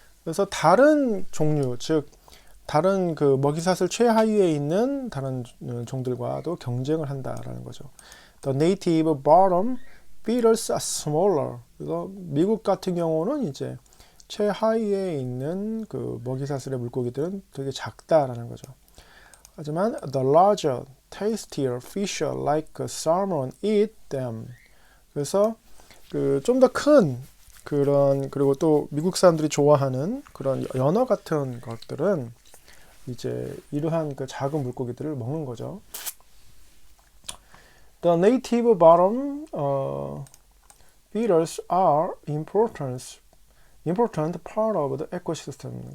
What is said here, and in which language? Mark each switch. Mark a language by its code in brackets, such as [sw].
[ko] 그래서 다른 종류, 즉 다른 그 먹이사슬 최하위에 있는 다른 종들과도 경쟁을 한다라는 거죠. [en] The native bottom feeders are smaller. [ko] 그래서 미국 같은 경우는 이제 최하위에 있는 그 먹이사슬의 물고기들은 되게 작다라는 거죠. 하지만 [en] the larger, tastier fish like salmon eat them. [ko] 그래서 그 좀 더 큰 그런, 그리고 또 미국 사람들이 좋아하는 그런 연어 같은 것들은 이제 이러한 그 작은 물고기들을 먹는 거죠. [en] The native bottom feeders are important part of the ecosystem.